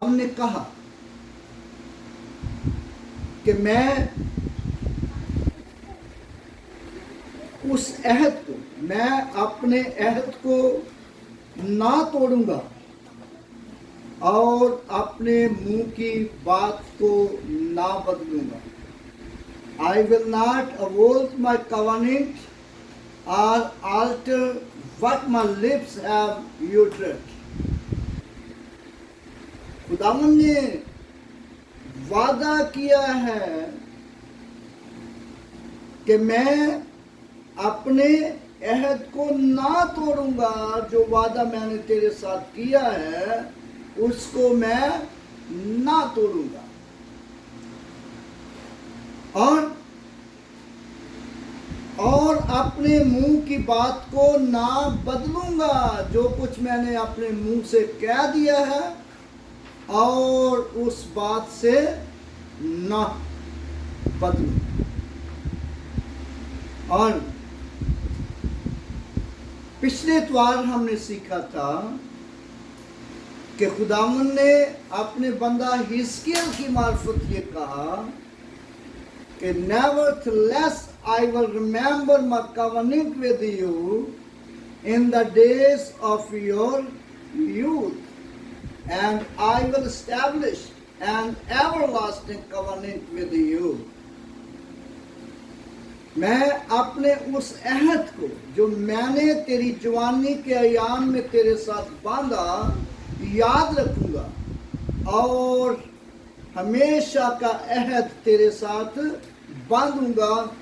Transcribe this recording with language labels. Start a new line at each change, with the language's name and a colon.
Urdu: نے کہا کہ میں اس عہد کو، میں اپنے عہد کو نہ توڑوں گا اور اپنے منہ کی بات کو نہ بدلوں گا.
English: I will not abolish my covenant or alter what my lips have uttered.
Urdu: خداوند نے وعدہ کیا ہے کہ میں اپنے عہد کو نہ توڑوں گا. جو وعدہ میں نے تیرے ساتھ کیا ہے اس کو میں نہ توڑوں گا اور اپنے منہ کی بات کو نہ بدلوں گا. جو کچھ میں نے اپنے منہ سے کہہ دیا ہے اور اس بات سے نہ بدلوں گا. اور پچھلے اتوار ہم نے سیکھا تھا کہ خداوند نے اپنے بندہ حزقیل کی معرفت یہ کہا کہ
English: nevertheless I will remember my covenant with you in the days of your youth and I will establish an everlasting covenant with you.
Urdu: میں اپنے اس عہد کو جو میں نے تیری جوانی کے ایام میں تیرے ساتھ باندھا یاد رکھوں گا اور ہمیشہ کا عہد تیرے ساتھ باندھوں گا.